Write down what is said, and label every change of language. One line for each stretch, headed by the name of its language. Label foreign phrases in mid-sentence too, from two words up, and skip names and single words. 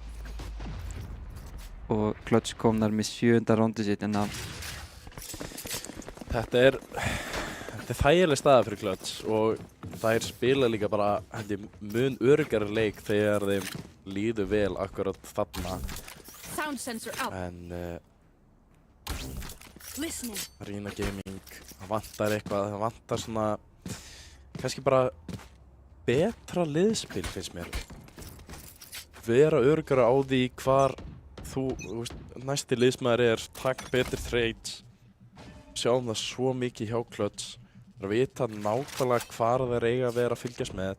Icelandic: Og Klöts kom þar með 7. rándið sitt en að Þetta er þægileg staða fyrir Clutch og þær spila líka bara held ég mun öruggari leik þegar þeim líður vel akkurat þarna.
English: Sound sensor out.
Icelandic: En
English: Listening.
Icelandic: Arena Gaming, það vantar eitthvað, það vantar svona kannski bara betra liðspil finnst mér. Vera öruggari á því hvar þú veist, næsti liðsmaður er, takk betri trades. Sjáum það svo mikið hjá Clutch. Að vita nákvæmlega hvar þeir eiga að vera að fylgjast með.